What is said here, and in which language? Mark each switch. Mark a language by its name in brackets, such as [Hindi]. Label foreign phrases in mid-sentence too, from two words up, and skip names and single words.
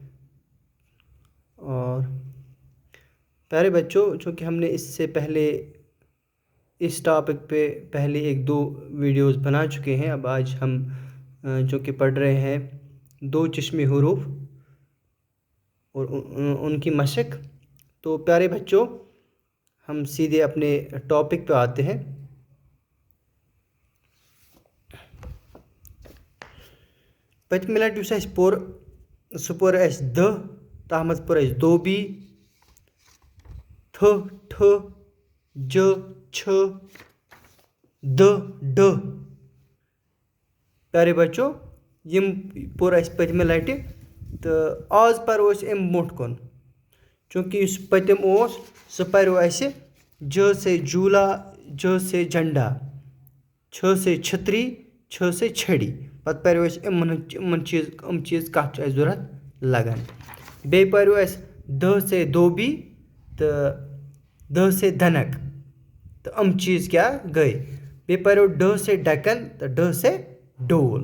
[Urdu] اور پیارے بچوں، چونکہ ہم نے اس سے پہلے اس ٹاپک پہ پہلے ایک دو ویڈیوز بنا چکے ہیں، اب آج ہم جو کہ پڑھ رہے ہیں دو چشمی حروف اور ان کی مشق۔ تو پیارے بچوں، ہم سیدھے اپنے ٹاپک پہ آتے ہیں۔ [Kashmiri] پتمہِ لٹہِ یُس اَسہِ پوٚر سُہ پوٚر اَسہِ د، تَتھ منٛز پوٚر اَسہِ دوبی، تھ ٹھ ج چھ د ڈ۔ [Urdu] پیارے بچو، [Kashmiri] یم پوٚر اَسہِ پٔتمہِ لٹہِ تہٕ آز پَرو أسۍ اَمہِ برونٛٹھ کُن، چوٗنٛکہِ یُس پٔتِم اوس سُہ پَریو اَسہِ ج سے جھوٗلا، ج سے جھنڈا، چھ سے چھتری، چھ سے چھڑی۔ پتہٕ پَریو اَسہِ یِم چیٖز کَتھ چھُ اَسہِ ضوٚرَتھ لگان۔ بیٚیہِ پَریو اَسہِ د سے دوبی تہٕ د سے دھنک، تہٕ یِم چیٖز کیٛاہ گٔے۔ بیٚیہِ پَریو ڈ سے ڈَکن تہٕ ڈ سے ڈول۔